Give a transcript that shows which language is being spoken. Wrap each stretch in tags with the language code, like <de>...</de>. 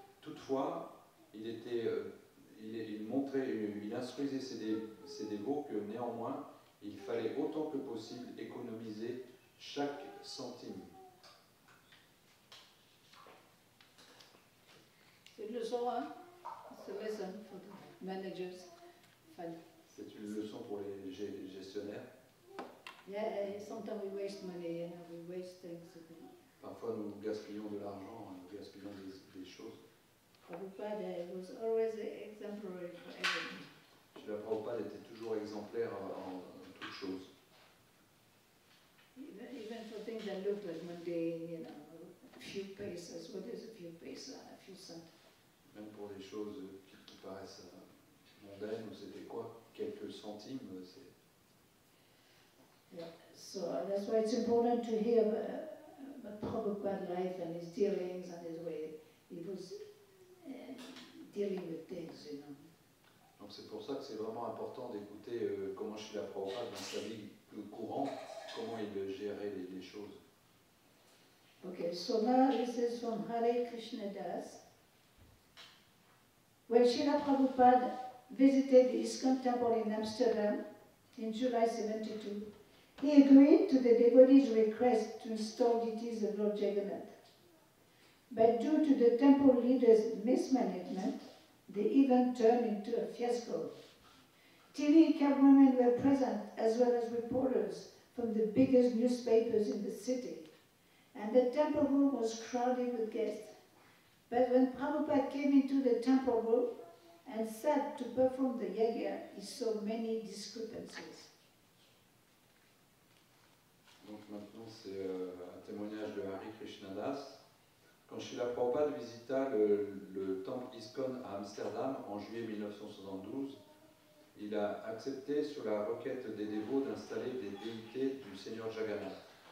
<fr>Toutefois, il instruisait ses dévots que néanmoins, il fallait autant que possible économiser chaque centime. C'est une leçon, hein? C'est une leçon</fr> <en>for the managers. Fun.</en> <fr>C'est une leçon pour les gestionnaires.</fr> <en>Yeah, sometimes we waste money, we waste things.</en> <fr>Parfois, nous gaspillons de l'argent, nous gaspillons des choses.</fr> <en>Prabhupada was always exemplary for everything.</en> <fr>Srila Prabhupada était toujours exemplaire en toutes choses.</fr> <en>Even for things that look like mundane, a few pesos. What is a few pesos? A few cents.</en> <fr>Même pour des choses qui paraissent mondaines, ou c'était quoi? Quelques centimes, c'est...</fr> <en>Yeah. So that's why it's important to hear about Prabhupada's life and his dealings and his way he was dealing with things, you know.</en> <fr>Donc c'est pour ça que c'est vraiment important d'écouter comment Srila Prabhupada dans sa vie courante, comment il gérait les choses.</fr> <en>Okay, so now this is from Hare Krishna Das. When Srila Prabhupada visited the ISKCON temple in Amsterdam in July 72, he agreed to the devotees' request to install deities of Lord Jagannath. But due to the temple leaders' mismanagement, the event turned into a fiasco. TV cameramen were present, as well as reporters from the biggest newspapers in the city, and the temple room was crowded with guests. But when Prabhupada came into the temple room and sat to perform the yajna, he saw many discrepancies.</en> <fr>Donc maintenant c'est un témoignage de Hare Krishna Das. Quand Srila Prabhupada visita le temple ISKCON à Amsterdam en juillet 1972, il a accepté sur la requête des dévots d'installer des déités du Seigneur Jagannath.</fr>